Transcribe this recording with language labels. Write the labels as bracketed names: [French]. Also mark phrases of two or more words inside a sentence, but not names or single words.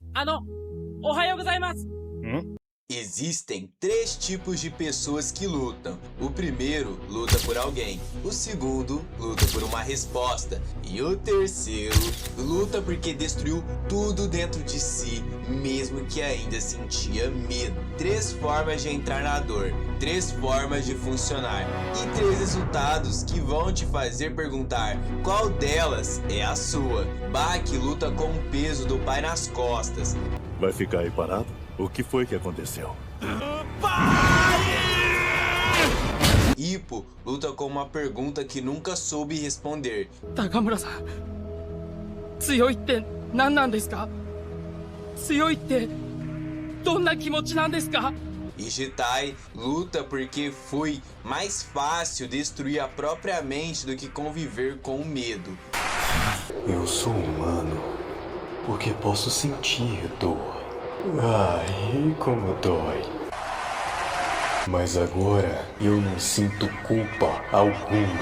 [Japanese] おはようございます。 [Portuguese] Existem três tipos de pessoas que lutam. O primeiro luta por alguém, o segundo luta por uma resposta e o terceiro luta porque destruiu tudo dentro de si, mesmo que ainda sentia medo. Três formas de entrar na dor, três formas de funcionar e três resultados que vão te fazer perguntar qual delas é a sua. Baki luta com o peso do pai nas costas. Vai ficar aí parado? O que foi que aconteceu? Ippo luta com uma pergunta que nunca soube responder. [Japanese] 高村さん、強いって何なんですか？強いってどんな気持ちなんですか？ [Portuguese] E Jitai luta porque foi mais fácil destruir a própria mente do que conviver com o medo. Eu sou humano porque posso sentir dor. Ai, como dói. Mas agora eu não sinto culpa alguma.